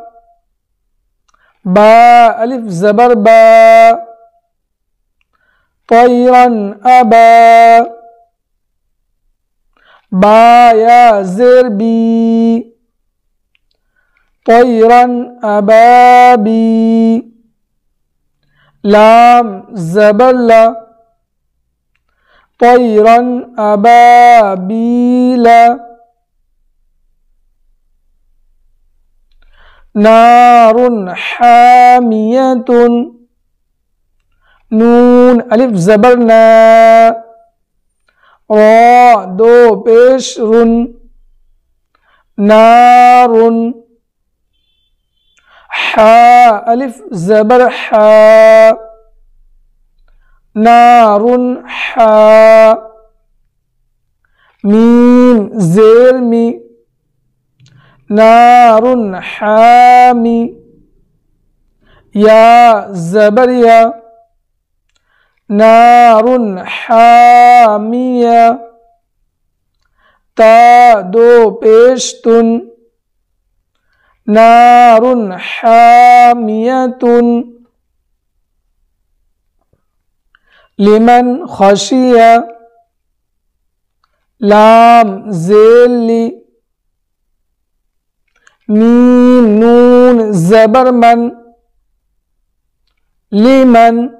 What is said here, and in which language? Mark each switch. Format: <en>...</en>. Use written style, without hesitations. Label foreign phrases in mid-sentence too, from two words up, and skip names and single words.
<ur>با الف زبر با،</ur> <ar>طیرا ابا،</ar> <ur>با یا زیر بی،</ur> <ar>طیرا ابابی،</ar> <ur>لام زبر لا،</ur> <ar>طیرا ابابیل، نار حامیۃ،</ar> <ur>نون الف زبر نا، را دو پیش رن، نار، حا الف زبر حا،</ur> <ar>نار حا،</ar> <ur>میم زیر می،</ur> <ar>نار حامی،</ar> <ur>یا زبر یا،</ur> <ar>نار حامیہ،</ar> <ur>تا دو پیش تن،</ur> <ar>نار حامیۃ، لمن خشیہ،</ar> <ur>لام زیر لی، میم نون زبر من، لمن،</ur>